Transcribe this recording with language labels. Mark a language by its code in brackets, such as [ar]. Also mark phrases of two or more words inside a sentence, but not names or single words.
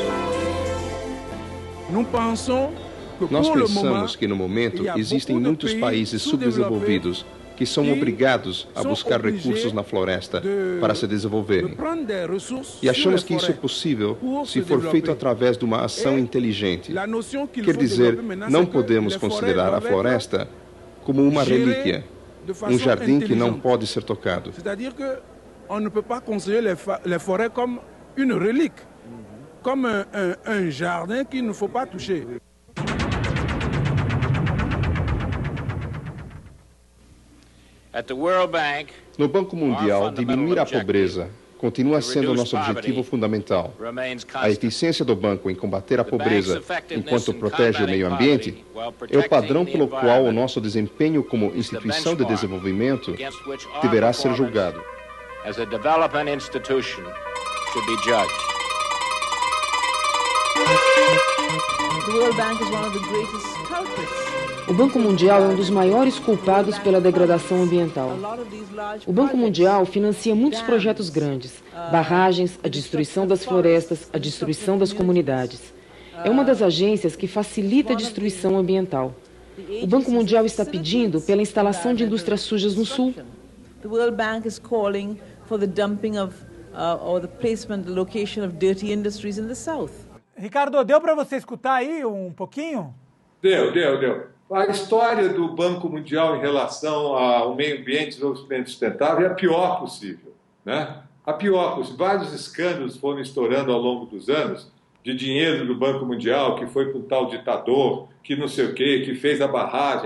[pt] Nós pensamos que, no momento, existem muitos países subdesenvolvidos que são obrigados a buscar recursos na floresta para se desenvolverem. E achamos que isso é possível se for feito através de uma ação inteligente. Quer dizer, não podemos considerar a floresta como uma relíquia, um jardim que não pode ser tocado. [fr] On ne peut pas considérer les forêts comme une relique, comme un jardin qu'il ne faut pas toucher. [pt] No Banco Mundial, diminuir a pobreza continua sendo nosso objetivo fundamental. A eficiência do banco em combater a pobreza enquanto protege o meio ambiente é o padrão pelo qual o nosso desempenho como instituição de desenvolvimento deverá ser julgado. [en] As a development institution should be judged. [pt] O Banco Mundial é um dos maiores culpados pela degradação ambiental. O Banco Mundial financia muitos projetos grandes, barragens, a destruição das florestas, a destruição das comunidades. É uma das agências que facilita a destruição ambiental. O Banco Mundial está pedindo pela instalação de indústrias sujas no sul. [en] The World Bank is calling for the dumping of or the placement, the location of dirty industries in the south. [pt] Ricardo, deu para você escutar aí um pouquinho? Deu. A história do Banco Mundial em relação ao meio ambiente e desenvolvimento sustentável é a pior possível, né? A pior possível. Vários escândalos foram estourando ao longo dos anos de dinheiro do Banco Mundial, que foi com tal ditador, que não sei o quê, que fez a barragem.